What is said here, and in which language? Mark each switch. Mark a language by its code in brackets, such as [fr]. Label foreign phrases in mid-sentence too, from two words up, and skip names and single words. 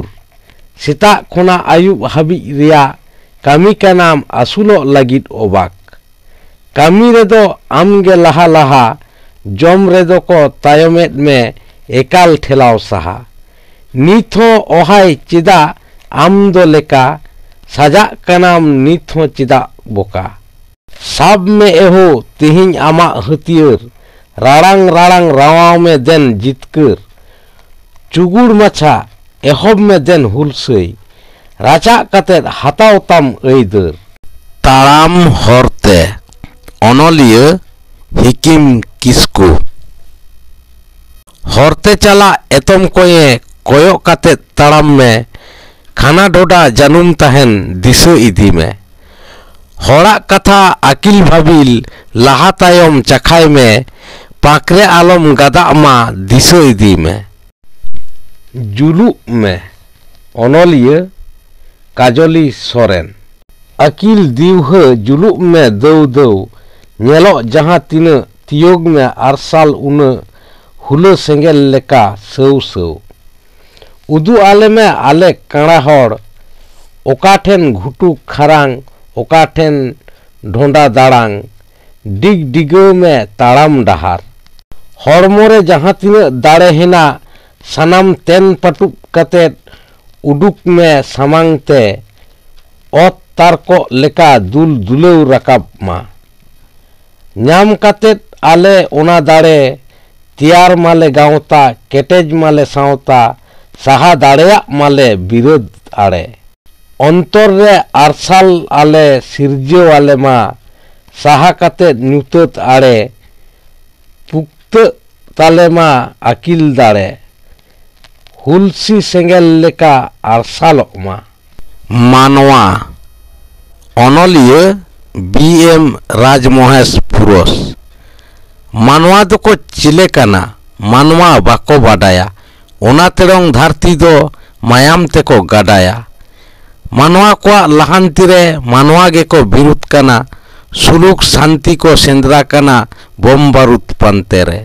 [sat] सेताग खोना आयुब हाबिज रेया कामी कनाम आसुलोग लागिद अबाक। कामी रेदो आमगे लाहा लाहा, जम रेदो को तायमेद में एकाल ठेलाव साहा। नित हो ओहाय चेदा आम दो लेका, साजाग कनाम नित हो चेदा बोका। साब में एहो तिहिं आमाग हथियार, राड़ांग राड़ांग रावाव में देन जितकर। चुगुड़ माछा एहब में देन हुलसई, राचा कातेद हाताव ताम अइदार। ताड़ाम हरते अनलिया हिकिम किस्कु। हरते चला एतम कोये कोयक कातेद ताड़ाम में, खाना डोडा जानुम ताहेन दिशा इदी में। हड़ाग कथा आकिल भाबिल लाहा तायम चाखाय में, पाकरे आलम गादा मा दिशा इदी में। जुलुग में अनलिया काजली सोरेन। अकिल दिवहा जुलुग में दौ दौ नेलो जहाँ तीना तियोग में आरसाल उना हुला सेंगेल लेका सौ सौ। उदु आले में आले काड़ा हड़, ओकाठेन घुटू खरांग, ओकाठेन ढोंडा दाड़ांग, डिग डिगो में ताड़ाम डहार। हड़मोरे जहाँ तीना दाड़े हेना, सानाम तेन पटुक कातेद उडुक में सामांगते, ओत तारको लेका दुल दुलेव राकाब मा। ᱧᱟᱢ कातेद आले ओना दाड़े, तियार माले गावता, केटेज माले सावता, साहा दाड़ेयाग माले बिरोध आड़े। अंतर रे आरसाल आले सिरजो आले मा, साहा कातेद ᱧᱩᱛᱟᱹᱛ आड़े, पुक्ता ताले मा आकिल दाड़े। हुलसी सेंगेल लेका आरसालोग मा। मानवा अनलिया बीएम राजमहेश पुरस। मानवा दोको चिले काना, मानवा बाको बाडाया, ओना तेरंग धरती दो मायाम तेको गाडाया। मानवा को लाहांती रे मानवा गेको बिरुद काना, सुलुक शांति को सेंद्रा काना बम बारूद पांते रे।